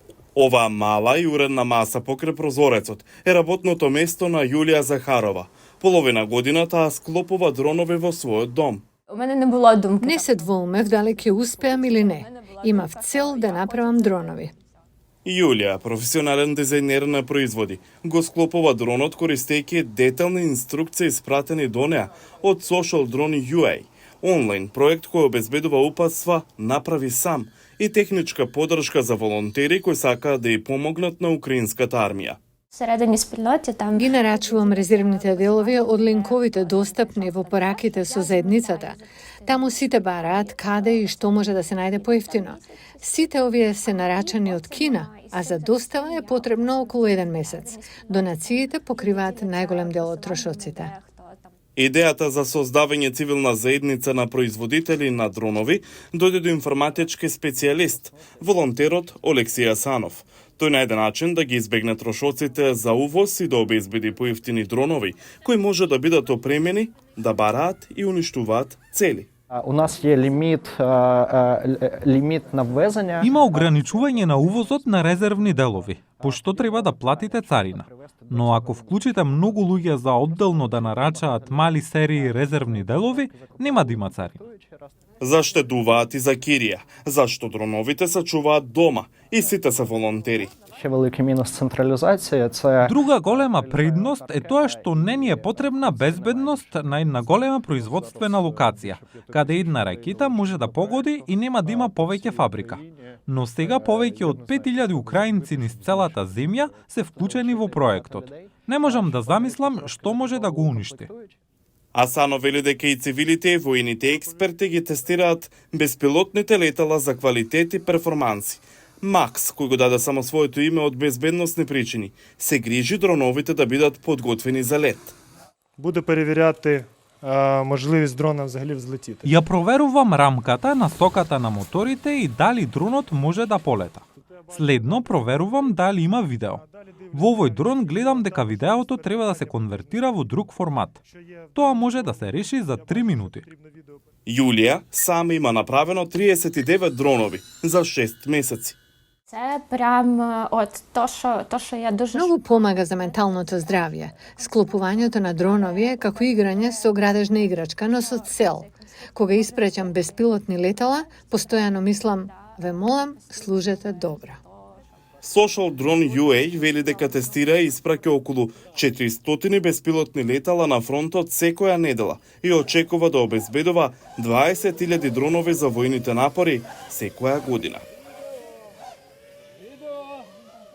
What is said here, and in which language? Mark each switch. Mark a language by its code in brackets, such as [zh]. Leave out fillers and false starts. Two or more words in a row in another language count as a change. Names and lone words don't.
[mk] Оваа мала и уредна маса покрај прозорецот е работното место на Јулија Захарова. Половина година таа склопува дронови во својот дом. [uk] У мене не було думки. [mk] Не се двоумев дали ќе успеам или не. Имав цел да направам дронови. Јулија, професионален дизајнер на производи, го склопува дронот користејќи детални инструкции испратени до неа од Social Drone UA, онлайн проект кој обезбедува упатства направи сам и техничка подршка за волонтери кои сакаат да ја помогнат на украинската армија. [uk] Всередині спільноті там [mk] Ги нарачувам резервните делови од линковите достапни во пораките со заедницата. Таму сите бараат каде и што може да се најде поевтино. Сите овие се нарачани од Кина, а за достава е потребно околу 1 месец. Донациите покриваат најголем дел од трошоците. Идејата за создавање цивилна заедница на производители на дронови дојде до информатички специјалист, волонтерот Олексија Санов. Тој најде начин да ги избегне трошоците за увоз и да обезбеди поевтини дронови, кои може да бидат опремени, да бараат и уништуваат цели. [uk] У нас є ліміт на ввезення. [mk] Има ограничување на увозот на резервни делови, пошто треба да платите царина. Но ако вклучите многу луѓе за одделно да нарачаат мали серии резервни делови, нема да има царина. Заштедуваат и за кирија, зашто дроновите се чуваат дома и сите се волонтери. [uk] Ще великий мінус централізація – це [mk] Друга голема предност е тоа што не ни е потребна безбедност на една голема производствена локација, каде една ракета може да погоди и нема да има повеќе фабрика. Но сега повеќе од 5000 украинци низ целата земја се вклучени во проектот. Не можам да замислам што може да го уништи. Асано вели дека и цивилите и војните експерти ги тестираат безпилотните летала за квалитет и перформанси. Макс, кој го даде само своето име од безбедносни причини, се грижи дроновите да бидат подготвени за лет. [uk] Буде перевіряти можливість дрона взагалі взлетіти. [mk] Ја проверувам рамката, насоката на моторите и дали дронот може да полета. Следно проверувам дали има видео. Во овој дрон гледам дека видеото треба да се конвертира во друг формат. Тоа може да се реши за 3 минути. Јулија сама има направено 39 дронови за 6 месеци. [uk] це прям от то, що я дуже [mk] Многу помага за менталното здравје. Склопувањето на дронови е како играње со градежна играчка, но со цел. Кога испраќам безпилотни летала, постојано мислам, ве молам, служете добро. Social Drone UA вели дека тестира и испраќа околу 400 безпилотни летала на фронтот секоја недела и очекува да обезбедува 20.000 дронови за војните напори секоја година.